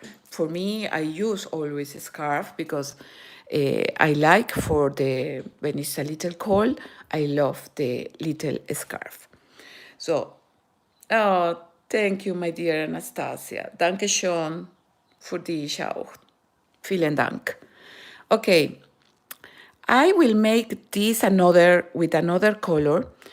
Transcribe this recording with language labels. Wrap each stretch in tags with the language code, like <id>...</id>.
<en>For me, I use always a scarf because I like for the, when it's a little cold, I love the little scarf. So, oh, thank you, my dear Anastasia.</en> <de>Danke schön für dich auch. Vielen Dank.</de> <en>Okay, I will make this with another color.</en>